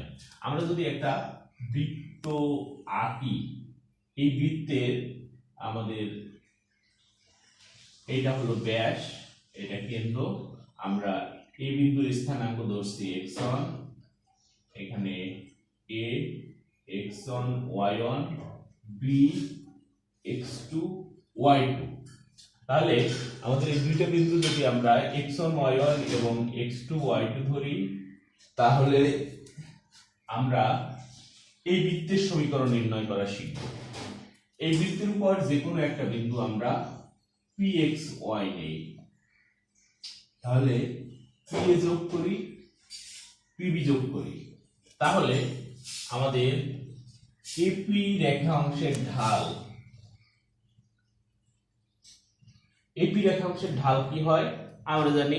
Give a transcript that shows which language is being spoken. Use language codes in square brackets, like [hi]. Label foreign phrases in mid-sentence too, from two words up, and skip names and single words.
[bn] আমরা যদি একটা বৃত্ত আঁকি, এই বৃত্তের আমাদের এইটা হলো ব্যাস, এটা কেন্দ্র। আমরা এই বিন্দুর স্থানাঙ্ক ধরছি x1, এখানে a x1 y1 b x2 y2। তাহলে আমাদের এই দুইটা বিন্দু যদি আমরা x1 y1 এবং x2 y2 ধরি, তাহলে আমরা এই বৃত্তের সমীকরণ নির্ণয় করা শিখব। এই বৃত্তের উপর যে কোনো একটা বিন্দু আমরা pxy নেই, তাহলে pa যোগ করি, pb যোগ করি, তাহলে আমাদের এপি রেখা অংশের ঢাল, এপি রেখাংশের ঢাল কি হয় আমরা জানি।